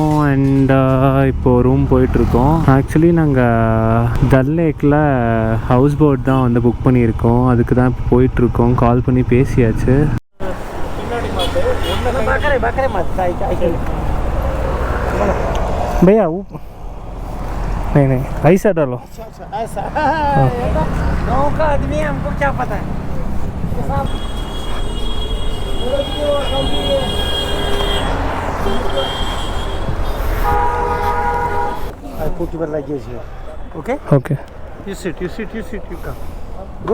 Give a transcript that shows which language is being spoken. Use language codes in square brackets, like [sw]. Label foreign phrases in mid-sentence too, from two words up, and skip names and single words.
[ta] அண்ட் இப்போது ரூம் போயிட்டுருக்கோம். ஆக்சுவலி நாங்கள் டல் லேக்கில் [en] house boat [ta] தான் வந்து புக் பண்ணியிருக்கோம். அதுக்கு தான் இப்போ போயிட்டுருக்கோம். கால் பண்ணி பேசியாச்சு. [hi] भैया वो नहीं ऐसा डालो. ऐसा गाँव का आदमी है, हमको क्या पता है. [en] I put your luggage here. Okay? Okay. You sit. You come. Go.